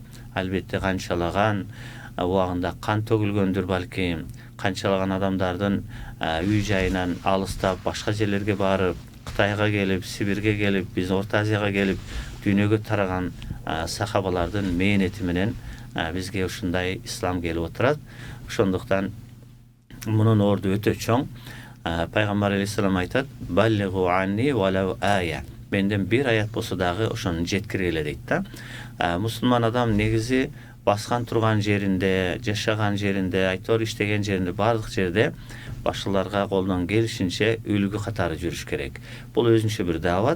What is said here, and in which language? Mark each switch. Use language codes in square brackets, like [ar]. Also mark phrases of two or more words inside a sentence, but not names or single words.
[ky] Албетте канчалаган убагында кан төгүлгөндүр балким, канчалаган адамдардын үй жайынан алыстап башка жерлерге барып, Кытайга келип, Сибирге келип, биздин Орто Азияга келип, дүйнөгө тараган сахабалардын мээнети менен бизге ушундай ислам келип отурат. Ошондуктан мунун орду өтө чоң. Пайгамбар алейхиссалам айтат: [ar] "بلغوا عني ولو آية". [ky] Менден бир аят болсо дагы ошону жеткиргиле дейт да. Мусулман адам негизи баскан турган жеринде, жашаган жеринде, айтор иштеген жеринде, бардык жерде башкаларга колунан келишинче үлгү катары жүрүш керек. Бул өзүнчө бир дават.